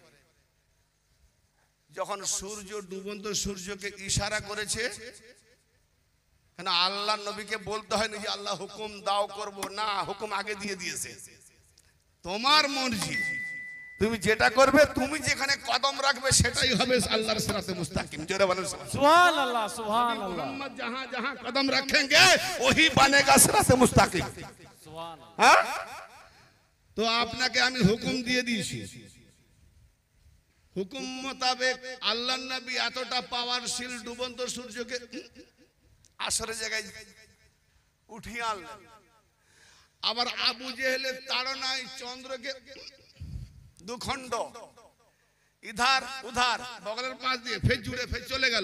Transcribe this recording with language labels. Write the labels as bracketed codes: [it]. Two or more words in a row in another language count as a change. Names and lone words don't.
[bn] যখন সূর্য ডুবন্ত সূর্যকে ইশারা করেছে, কেন আল্লাহ নবীকে বলতে হয়নি যে আল্লাহ হুকুম দাও করব না, হুকুম আগে দিয়ে দিয়েছে। তোমার মর্জি, তুমি যেটা করবে, তুমি যেখানে কদম রাখবে সেটাই হবে আল্লাহর সিরাতে মুস্তাকিম। জোরে বলেন সুবহানাল্লাহ, সুবহানাল্লাহ, [hi] मोहम्मद जहां जहां कदम रखेंगे वही बनेगा सिराते मुस्ताकिम। [bn] সুবহানাল্লাহ। हाँ? तो আপনাকে আমি হুকুম দিয়ে দিয়েছি, হুকুম মোতাবেক আল্লাহর নবী এতটা পাওয়ারশীল ডুবন্ত সূর্যকে আসরের জায়গায় উঠিয়ে আনলেন। আবার আবু জেহেলের তাড়নায় চন্দ্রকে দুখণ্ড [hi] इधर उधर [bn] বগলের পাশ দিয়ে ফের জুড়ে ফের চলে গেল।